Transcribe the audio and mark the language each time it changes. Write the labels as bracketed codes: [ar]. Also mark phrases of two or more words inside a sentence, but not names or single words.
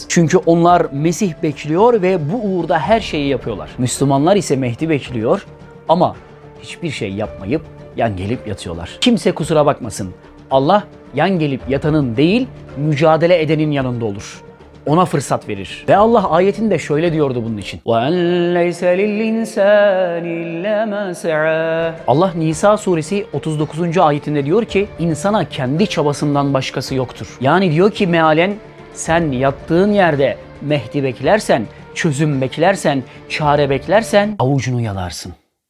[tr] Çünkü onlar Mesih bekliyor ve bu uğurda her şeyi yapıyorlar. Müslümanlar ise Mehdi bekliyor ama hiçbir şey yapmayıp yan gelip yatıyorlar. Kimse kusura bakmasın. Allah yan gelip yatanın değil, mücadele edenin yanında olur. ona fırsat verir. Ve Allah ayetinde şöyle diyordu bunun için. [ar] وَاَنْ لَيْسَ لِلْاِنْسَانِ اِلَّا مَا سَعَى. [tr] Allah Nisa suresi 39. ayetinde diyor ki insana kendi çabasından başkası yoktur. Yani diyor ki mealen sen yattığın yerde Mehdi beklersen, çözüm beklersen, çare beklersen avucunu yalarsın.